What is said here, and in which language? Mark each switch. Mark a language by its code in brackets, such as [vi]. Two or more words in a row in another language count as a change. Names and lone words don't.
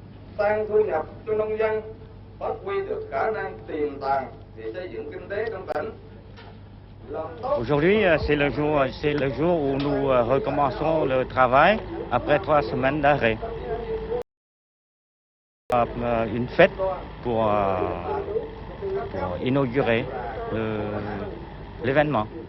[vi] tăng thu nhập cho nông dân, phát huy được khả năng tiềm tàng để xây dựng kinh tế trong tỉnh. [fr] Aujourd'hui, c'est le jour où nous recommençons le travail après 3 semaines d'arrêt. Une fête pour inaugurer l'événement.